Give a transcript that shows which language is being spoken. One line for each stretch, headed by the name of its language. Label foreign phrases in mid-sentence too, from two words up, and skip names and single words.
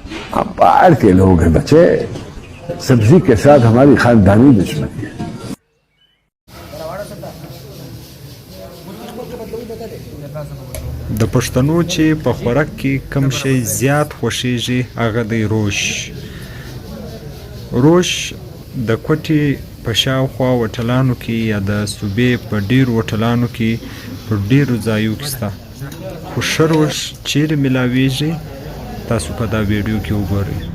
Hindi: आप बाहर के लोग हैं बच्चे, सब्जी के साथ हमारी खानदानी दुश्मनी है।
Pashto: د پښتنو چې په خوراک کې کم شی زیات خوښیږي هغه دی روش. روش د کوټې په شاوخوا هوټلانو کې یا د صوبې په ډیرو هوټلانو کې په ډیرو ځایو کې شته، خو ښه روش چیرې میلاویږي تاسو په دا ویډیو کې وګورئ.